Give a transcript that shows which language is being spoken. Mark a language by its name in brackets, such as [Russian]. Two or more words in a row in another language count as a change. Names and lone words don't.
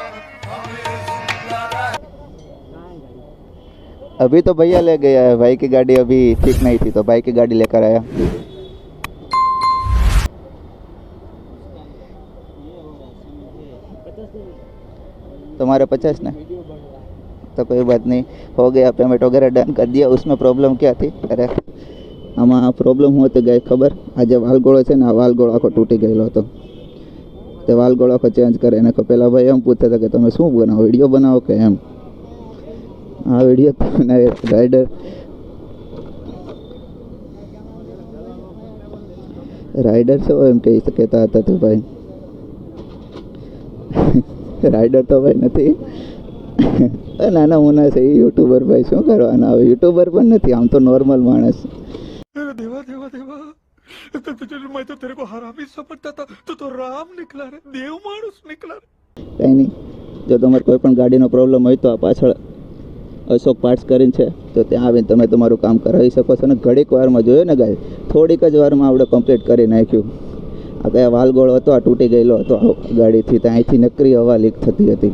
[Hindi] अभी तो भैया ले गया है, भाई की गाड़ी अभी ठीक नहीं थी तो भाई की गाड़ी लेकर आया. तुम्हारे 50 ना तो कोई बात नहीं, हो गया पेमेंट वगैरह डन कर दिया. उसमें प्रॉब्लम क्या थी? [Gujarati] अरे આમાં પ્રોબ્લેમ હું હતી ગઈ ખબર? આજે વાલગોળો છે ને, આ વાલગોળો આખો તૂટી ગયેલો હતો. તે વાલગોળો આખો ચેન્જ કરે એને પેલા ભાઈ એમ પૂછતા હતા કે તમે શું બનાવો, વિડીયો બનાવો કે એમ. આ વિડીયો બનાવે રાઇડર છો એમ કહી કહેતા હતા તો ભાઈ. રાઇડર તો ભાઈ નથી, નાના મુના છે એ યુટ્યુબર. ભાઈ શું કરવાના, હવે યુટ્યુબર પણ નથી, આમ તો નોર્મલ માણસ. [Hindi] देवा देवा देवा मैं तो तेरे को हरामी समझता था, तो राम निकला रे, देव मानुस निकला रे. [Gujarati] કંઈ નહીં, જો તમારે કોઈ પણ ગાડીનો પ્રોબ્લેમ હોય તો આ પાછળ અશોક પાર્ટ્સ કરીને છે, તો ત્યાં આવીને તમે તમારું કામ કરાવી શકો છો. અને ઘડીક વારમાં જોયું ને ગાય, થોડીક જ વારમાં આપણે કમ્પ્લીટ કરી નાખ્યું. આ કયા વાલગોળો હતો, આ તૂટી ગયેલો હતો ગાડીથી, ત્યાં અહીંથી નકરી હવા લીક થતી હતી.